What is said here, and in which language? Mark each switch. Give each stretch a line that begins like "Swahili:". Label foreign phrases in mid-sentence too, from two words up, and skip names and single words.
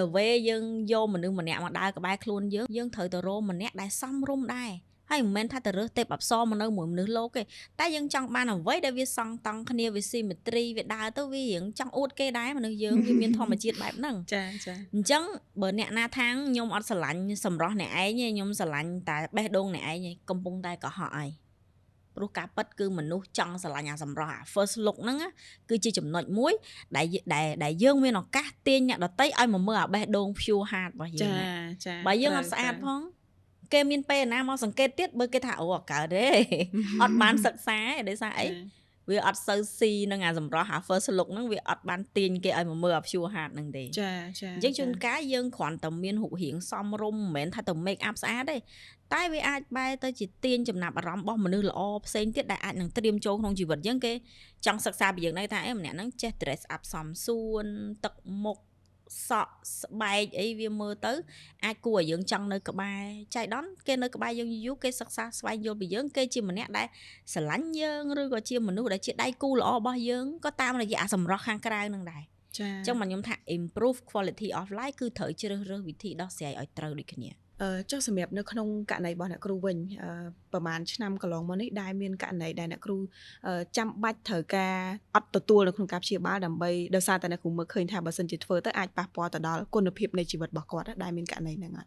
Khmer: ដល់វេយើងយកមនុស្សម្នាក់មកដើរក្បែរខ្លួនយើងត្រូវទៅរកម្នាក់ដែលសមរម្យដែរហើយមិនមែនថាទៅរើសទេពអប្សរមកនៅមួយមនុស្សលោកទេតែយើងចង់បានអ្វីដែលវាសង់តង់គ្នាវា symmetry វាដើរទៅ វារៀងចង់អួតគេដែរមនុស្សយើងវាមានធម្មជាតិបែបហ្នឹងចាអញ្ចឹងបើអ្នកណាថាខ្ញុំអត់ស្រឡាញ់សម្រស់អ្នកឯងទេខ្ញុំស្រឡាញ់តែ បេះដូងអ្នកឯងទេកំពុងតែកុហកហើយព្រោះការពិតគឺមនុស្សចង់ស្រឡាញ់អាសម្រស់អា
English: first look
Khmer: ហ្នឹងគឺជា ចំណុចមួយដែលយើងមានឱកាសទាញអ្នកដទៃឲ្យមកមើលអាបេះដូង
English: pure heart
Khmer: របស់យើងចាបើយើងអត់ស្អាតផងគេមានពេលណាមកសង្កេតទៀតបើគេថាអូអកើតទេអត់បានសិក្សាទេដោយសារអីវាអត់សូវស៊ីនឹងអាសម្រស់អា
English: first look
Khmer: ហ្នឹងវាអត់បានទាញគេឲ្យមកមើលអា
English: pure heart
Khmer: ហ្នឹងទេចាអញ្ចឹងជួនកាលយើងគ្រាន់តែមានរូបរាងសមរម្យមិនមែនថាទៅ
English: make up
Khmer: ស្អាតទេ តែវាអាចបែរទៅជាទាញចំណាប់អារម្មណ៍របស់មនុស្សល្អផ្សេងទៀតដែលអាចនឹងត្រៀមចូលក្នុងជីវិតយើងគេចង់សិក្សាពីយើងដែរថាម្នាក់ហ្នឹងចេះ
English: dress up
Khmer: សមសួនទឹកមុខសក់ស្បែកអីវាមើលទៅអាចគួរឲ្យយើងចង់នៅក្បែរចៃដន្យគេនៅក្បែរយើងយូរគេសិក្សាស្វែងយល់ពីយើងគេជាម្នាក់ដែលស្រឡាញ់យើងឬក៏ជាមនុស្សដែលជាដៃគូល្អរបស់យើងក៏តាមរយៈសម្រស់ខាងក្រៅហ្នឹងដែរអញ្ចឹងមកខ្ញុំថា
English: improve quality of life
Khmer: គឺត្រូវជ្រើសរើសវិធីដោះស្រាយឲ្យត្រូវដូចគ្នា ចុះសម្រាប់នៅក្នុងករណីរបស់អ្នកគ្រូវិញប្រហែលឆ្នាំកន្លងមកនេះដែលមានករណីដែលអ្នកគ្រូចាំបាច់ត្រូវការអត់ទទួលនៅក្នុងការព្យាបាលដើម្បីដោយសារតែអ្នកគ្រូមើលឃើញថាបើសិនជាធ្វើទៅអាចប៉ះពាល់ទៅដល់គុណភាពនៃជីវិតរបស់គាត់ដែលមានករណីហ្នឹងអត់